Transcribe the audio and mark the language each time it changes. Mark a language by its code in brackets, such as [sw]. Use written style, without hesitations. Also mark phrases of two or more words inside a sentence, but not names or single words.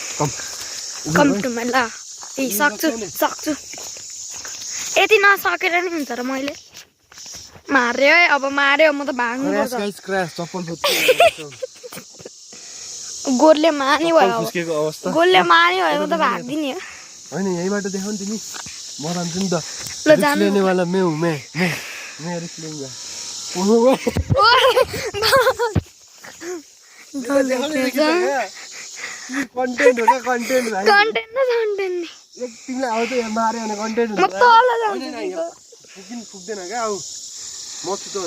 [en] come to [ne] म ल ए सक्छु यति नसकेर नि हुन्छ र मैले मार्यो है अब मार्यो म त भाग्नु पर्छ गोरले मार्ने भयो गोरले मार्ने भयो म त भाग्दिने हो होइन यहीँबाट देखाउ नि तिमी म जान्छु नि त [hi] रिस्क लेने वाला मैं हूँ मैं रिस्क लूंगा [ne] कन्टेन्ट हो क्या कन्टेन्ट भाइ कन्टेन्ट तिमीलाई आउँछ यहाँ मार्यो भने कन्टेन्ट हुन्छ पुग्दैन क्या आऊ म छु त अनि